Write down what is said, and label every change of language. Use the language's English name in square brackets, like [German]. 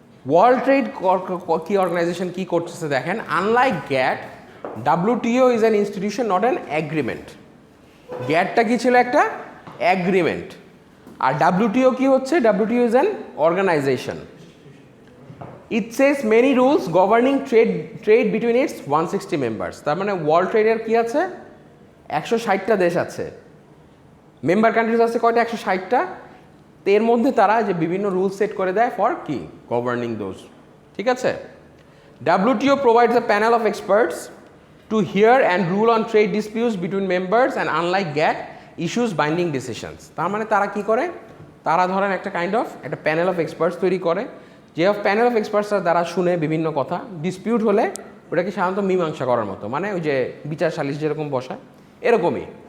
[Bangla] World trade কি organisation কি করতেছে দেখেন, unlike গ্যাট, [English] WTO is an institution not an agreement. [Bangla] গ্যাটটা কি ছিল, একটা অ্যাগ্রিমেন্ট, আর WTO কি হচ্ছে, WTO is an organisation. [English] It says many rules governing trade between its 160 members. [Bangla] তার মানে ওয়ার্ল্ড ট্রেডের কি আছে, 160টা দেশ আছে, মেম্বার কান্ট্রিজ আছে কয়টা, 160টা। এর মধ্যে তারা যে বিভিন্ন রুল সেট করে দেয় ফর কি, গভর্নিং দোজ, ঠিক আছে। [English] WTO provides a panel of experts to hear and rule on trade disputes between members and unlike GATT issues binding decisions. [Bangla] তার মানে তারা কি করে, তারা ধরেন একটা কাইন্ড অফ একটা প্যানেল অফ এক্সপার্টস তৈরি করে, যে প্যানেল অফ এক্সপার্টসরা তারা শুনে বিভিন্ন কথা, ডিসপিউট হলে ওটাকে সাধারণত মীমাংসা করার মতো, মানে ওই যে বিচার সালিশ যেরকম বসায় এরকমই।